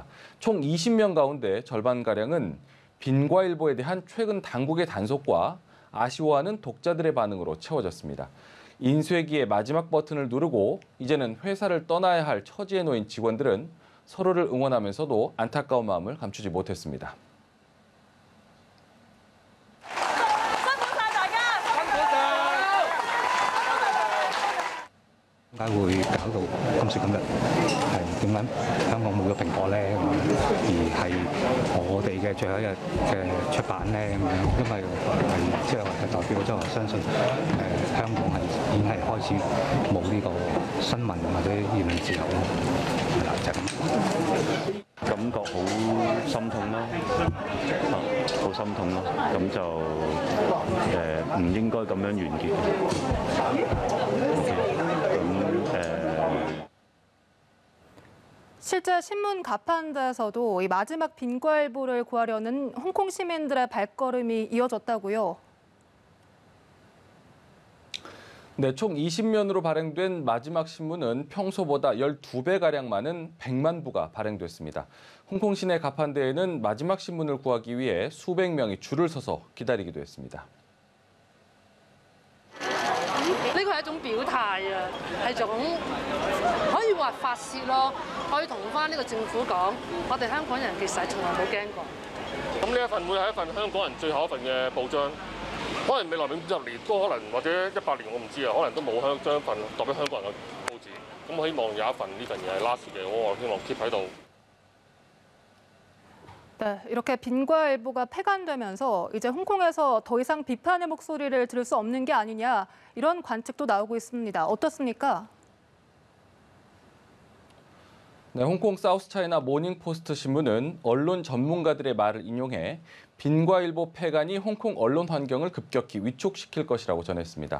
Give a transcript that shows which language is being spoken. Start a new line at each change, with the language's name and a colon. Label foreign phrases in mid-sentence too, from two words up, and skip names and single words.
Korean: 총 20명 가운데 절반가량은 빈과일보에 대한 최근 당국의 단속과 아쉬워하는 독자들의 반응으로 채워졌습니다. 인쇄기의 마지막 버튼을 누르고 이제는 회사를 떠나야 할 처지에 놓인 직원들은 서로를 응원하면서도 안타까운 마음을 감추지 못했습니다.
Cantonese: 點解會搞到今時今日係點解香港冇咗蘋果咧？而係我哋嘅最後一日嘅出版咧咁樣，因為係即係代表即係我相信香港係已經係開始冇呢個新聞或者言論自由咯，係啦就係咁。感覺好心痛咯，好心痛咯，咁就唔應該咁樣完結。
Korean: 실제 신문 가판대에서도 이 마지막 빈과일보를 구하려는 홍콩 시민들의 발걸음이 이어졌다고요. 네, 총 20면으로 발행된 마지막 신문은 평소보다 12배가량 많은 100만 부가 발행됐습니다. 홍콩 시내 가판대에는 마지막 신문을 구하기 위해 수백 명이 줄을 서서 기다리기도 했습니다.
Cantonese: 呢個係一種表態啊，係種可以話發泄咯，可以同翻呢個政府講，我哋香港人其實從來冇驚過。咁呢一份會係一份香港人最後一份嘅報章，可能未來50年都可能或者100年我唔知啊，可能都冇將一份代表香港人嘅報紙。咁我希望有一份呢份嘢係 last 嘅，我希望 keep 喺度。
Korean: 네, 이렇게 빈과일보가 폐간되면서 이제 홍콩에서 더 이상 비판의 목소리를 들을 수 없는 게 아니냐 이런 관측도 나오고 있습니다. 어떻습니까? 네, 홍콩 사우스차이나 모닝포스트 신문은 언론 전문가들의 말을 인용해 빈과일보 폐간이 홍콩 언론 환경을 급격히 위축시킬 것이라고 전했습니다.